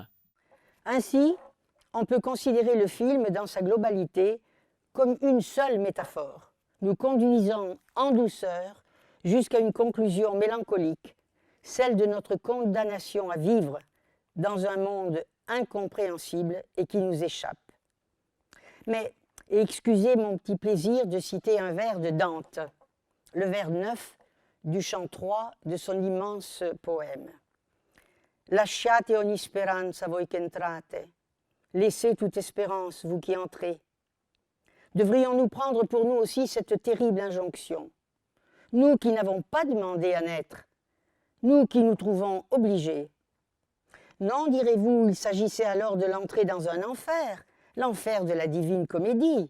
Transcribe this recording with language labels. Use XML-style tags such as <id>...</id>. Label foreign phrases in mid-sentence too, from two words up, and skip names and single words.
<fr>Ainsi, on peut considérer le film dans sa globalité comme une seule métaphore, nous conduisant en douceur jusqu'à une conclusion mélancolique, celle de notre condamnation à vivre dans un monde incompréhensible et qui nous échappe. Mais excusez mon petit plaisir de citer un vers de Dante, le vers 9 du chant 3 de son immense poème.</fr> <it>Lasciate ogni speranza voi che entrate,</it> <fr>laissez toute espérance vous qui entrez. Devrions-nous prendre pour nous aussi cette terrible injonction, nous qui n'avons pas demandé à naître, nous qui nous trouvons obligés? Non, direz-vous, il s'agissait alors de l'entrée dans un enfer, l'enfer de la divine comédie.</fr>